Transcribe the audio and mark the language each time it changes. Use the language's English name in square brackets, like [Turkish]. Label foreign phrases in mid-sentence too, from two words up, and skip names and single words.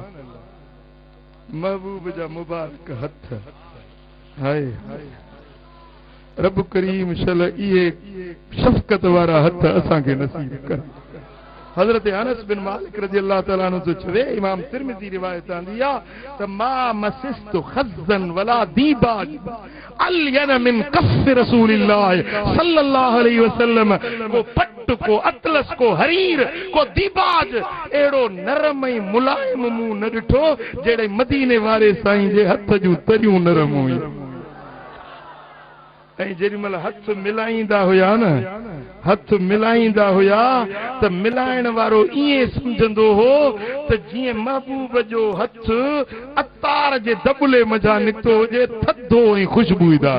[Sindhi] महबूब जा मुबारक हथ, हाय रब करीम शल इहे शफकत वारा हथ असां खे नसीब कर। हजरत अनस बिन मालिक [Arabic] رضي الله تعالى عنه [Sindhi] जो चवे, इमाम तिरमिज़ी रिवायत आंदी आ त [Arabic] ما مسست خزا ولا ديباجا ألين من كف رسول الله صلى الله عليه وسلم. [Sindhi] को पट, को अतलस, को हरीर, को दीबाज एड़ो नरम ऐं मुलायम मुंह न ॾिठो जेड़े मदीने वारे साईं जे हथ जूं तरियूं नरम हुयूं। ऐं जेॾी महिल हथ मिलाईंदा हुया न, हथ मिलाईंदा हुया त मिलाइण वारो ईअं सम्झंदो हो त जीअं महबूब जो हथ अतार जे दबले मज़ा निकितो हुजे, थधो ऐं ख़ुशबूदार।